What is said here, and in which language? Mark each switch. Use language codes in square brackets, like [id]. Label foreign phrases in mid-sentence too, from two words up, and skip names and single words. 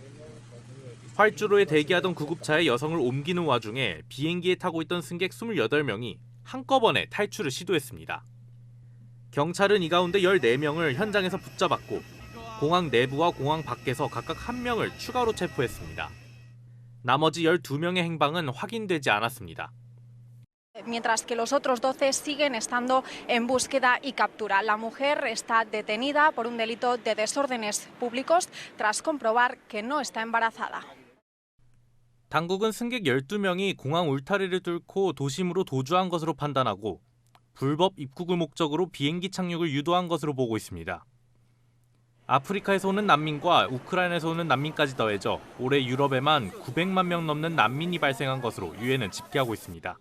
[ko] 활주로에 대기하던 구급차에 여성을 옮기는 와중에 비행기에 타고 있던 승객 28명이 한꺼번에 탈출을 시도했습니다. 경찰은 이 가운데 14명을 현장에서 붙잡았고 공항 내부와 공항 밖에서 각각 1명을 추가로 체포했습니다. 나머지 12명의 행방은 확인되지 않았습니다. [es] Mientras que los otros 12 siguen estando en búsqueda y captura. La mujer está detenida por un delito de desórdenes públicos tras comprobar que no está embarazada. [ko] 당국은 승객 12명이 공항 울타리를 뚫고 도심으로 도주한 것으로 판단하고 불법 입국을 목적으로 비행기 착륙을 유도한 것으로 보고 있습니다. 아프리카에서 오는 난민과 우크라이나에서 오는 난민까지 더해져 올해 유럽에만 900만 명 넘는 난민이 발생한 것으로 유엔은 집계하고 있습니다.